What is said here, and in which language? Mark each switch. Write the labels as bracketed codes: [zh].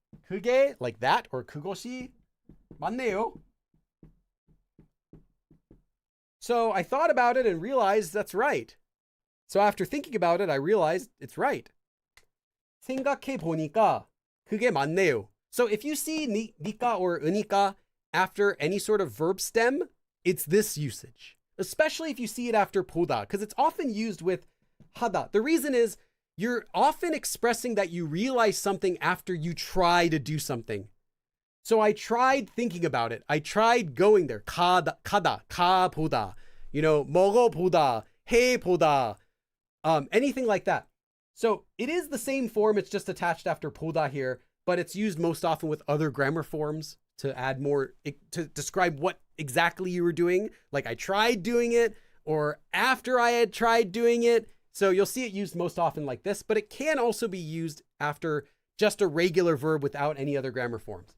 [ko] 그게, [en] like that, or [ko] 그것이 맞네요. [en] So I thought about it and realized that's right. So after thinking about it, I realized it's right. [ko] 생각해 보니까 그게 맞네요. [en] So if you see 니까 or 으니까 after any sort of verb stem, it's this usage. Especially if you see it after 보다, because it's often used with 하다. The reason is you're often expressing that you realize something after you try to do something. So I tried thinking about it. I tried going there. [ko] 가다, 가 보다. [en] You know, [ko] 먹어 보다, 해 보다. [en] Anything like that. So it is the same form, it's just attached after 보다 here, but it's used most often with other grammar forms to add more, to describe what exactly you were doing. Like I tried doing it, or after I had tried doing it, So you'll see it used most often like this, but it can also be used after just a regular verb without any other grammar forms.